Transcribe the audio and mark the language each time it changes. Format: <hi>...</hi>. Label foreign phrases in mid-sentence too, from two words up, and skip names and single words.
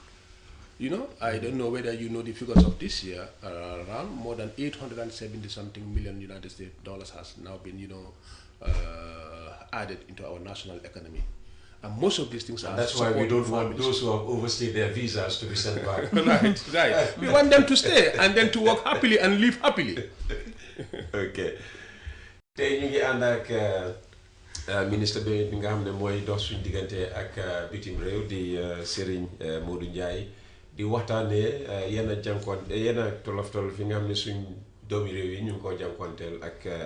<en>I don't know whether you know the figures of this year, around more than 870-something million United States dollars has now been, added into our national economy. And most of these things are... That's why we don't want those who have overstayed their visas to be sent back. Right. We want them to stay and then to work happily and live happily. Okay.</en> <wo>Tey ñu ngi ànd ak ministre bi nga xam ne mooy dox suñu diggante ak bitim réew di Serign Modou Njie di waxtaanee yenn tolof yi nga xam ne suñ doomi réew yi ñu ngi koo jànkoonteel ak</wo>